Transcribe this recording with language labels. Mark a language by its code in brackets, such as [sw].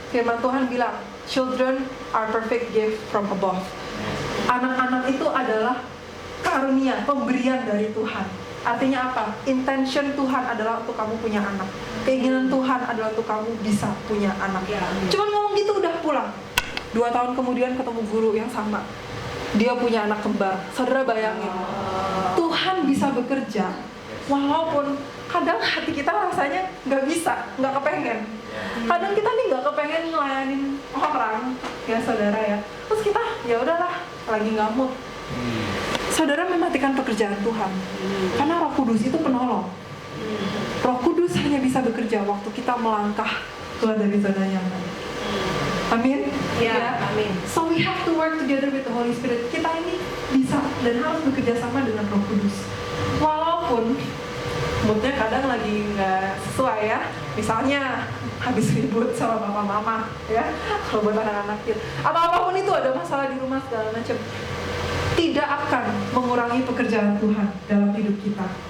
[id] Firman Tuhan bilang, [en] children are perfect gift from above. [id] Anak-anak itu adalah karunia, pemberian dari Tuhan. Artinya apa? Intention Tuhan adalah untuk kamu punya anak. Keinginan Tuhan adalah untuk kamu bisa punya anak. Cuman ngomong gitu udah pulang. 2 tahun kemudian ketemu guru yang sama. Dia punya anak kembar. Saudara bayangin, Tuhan bisa bekerja walaupun kadang hati kita rasanya nggak bisa, nggak kepengen. Kadang kita nih nggak kepengen ngelayanin orang, ya saudara ya. Terus kita, ya udahlah, lagi nggak mood. Saudara mematikan pekerjaan Tuhan, karena Roh Kudus itu penolong. Roh Kudus hanya bisa bekerja waktu kita melangkah keluar dari zona nyaman. Amin. Ya, amin. [en] So we have to work together with the Holy Spirit. [id] Kita ini bisa dan harus bekerja sama dengan Roh Kudus. Walaupun moodnya kadang lagi nggak sesuai ya. Misalnya habis ribut sama papa mama, ya. Kalau buat anak-anak kita, atau apapun itu, ada masalah di rumah segala macam, tidak akan mengurangi pekerjaan Tuhan dalam hidup kita.